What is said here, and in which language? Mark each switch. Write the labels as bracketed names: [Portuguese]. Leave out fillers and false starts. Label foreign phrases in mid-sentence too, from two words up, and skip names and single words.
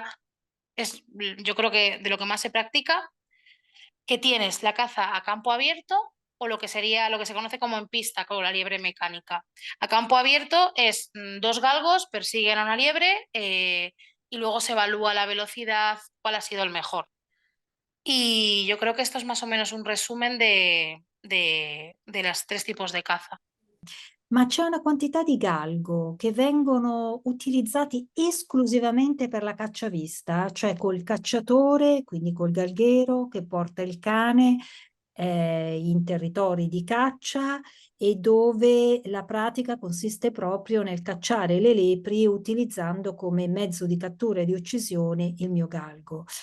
[Spanish] Es, yo creo que de lo que más se practica, que tienes la caza a campo abierto o lo que sería lo que se conoce como en pista, como la liebre mecánica. A campo abierto es dos galgos persiguen a una liebre y luego se evalúa la velocidad, cuál ha sido el mejor. Y yo creo que esto es más o menos un resumen de los tres tipos de caza. [Italian] Ma c'è una quantità di galgo che vengono utilizzati esclusivamente per la cacciavista, cioè col cacciatore, quindi col galghero che porta il cane in territori di caccia e dove la pratica consiste proprio nel cacciare le lepri utilizzando come mezzo di cattura e di uccisione il mio galgo.